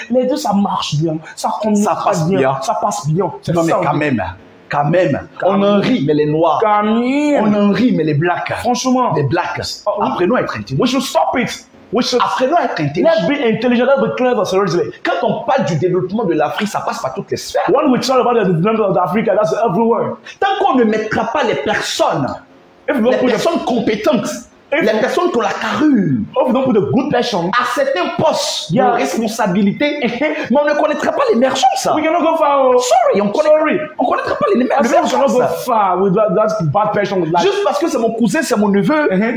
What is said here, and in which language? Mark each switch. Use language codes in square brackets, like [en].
[fr] Les deux, ça marche bien. Ça passe bien. Ça passe bien. Non, mais quand même. On en rit, mais les noirs. On en rit, mais les blacks. Franchement. Les blacks. Apprenons à être intelligents. [en] We should stop it. [fr] Apprenons à être intelligents. [en] Let's be intelligent. Let's be clever. [fr] Quand on parle du développement de l'Afrique, ça passe par toutes les sphères. [en] When we talk about the development of Africa, that's everywhere. [fr] Tant qu'on ne mettra pas les personnes compétentes, les personnes qui ont la carrure, à certains postes de responsabilité, mais on ne connaîtra pas l'émergence. [en] We cannot go far. [fr] Sorry, on connaîtra pas l'émergence. Juste parce que c'est mon cousin, c'est mon neveu.